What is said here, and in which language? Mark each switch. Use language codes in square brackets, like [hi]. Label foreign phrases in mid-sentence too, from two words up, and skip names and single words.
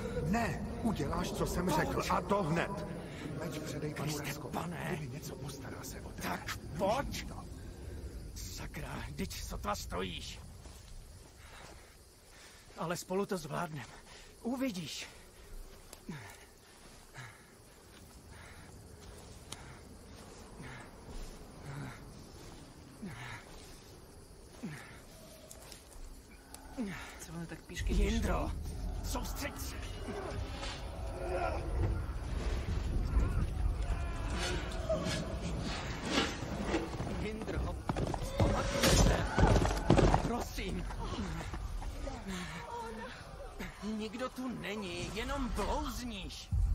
[cs] Ne, uděláš, co jsem řekl, a to hned. Meč předej panu Leskovi. pane. Kdyby něco, postará se o tebe. Tak pojď. Sakra, vždyť sotva stojíš. Ale spolu to zvládneme. Uvidíš. [uk] Це вони так пішки [cs] Jindro, soustřeď se. Jindro, pamatuj se. Prosím. Nikdo tu není, jenom blouzníš.